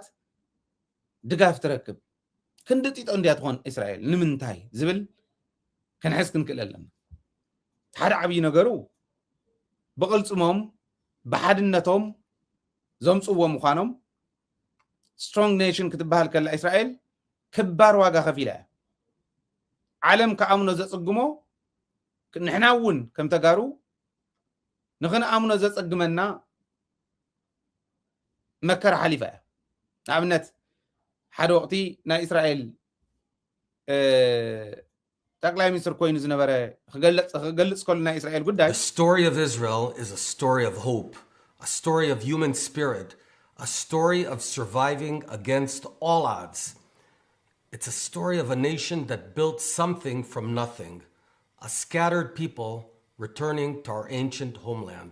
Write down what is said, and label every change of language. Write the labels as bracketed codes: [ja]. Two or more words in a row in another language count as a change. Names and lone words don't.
[ti] ድጋፍ ትረክብ ክንዲ ጢጦ እንድያ ትኾን እስራኤል ንምንታይ ዝብል ክንሕዝ ክንክእል ኣለና ሓደ ዓብዪ ነገሩ ብቕልጽሞም ብሓድነቶም ዘምጽዎ ምዃኖም [en] strong nation [ti] ክትበሃል ከላ እስራኤል ክባር ዋጋ ከፊላ እያ ዓለም ከኣምኖ ዘጽግሞ ንሕና እውን ከም ተጋሩ ንኽንኣምኖ ዘጸግመና መከራ ሓሊፋ እያ ንኣብነት ሓደ ወቅቲ ናይ እስራኤል ጠቅላይ ሚኒስትር ኮይኑ ዝነበረ ክገልጽ ከሉ ናይ እስራኤል ጉዳይ [en] The story of Israel is a story of hope, a story of human spirit, a story of surviving against all odds. It's a story of a nation that built something from nothing, a scattered people returning to our ancient homeland.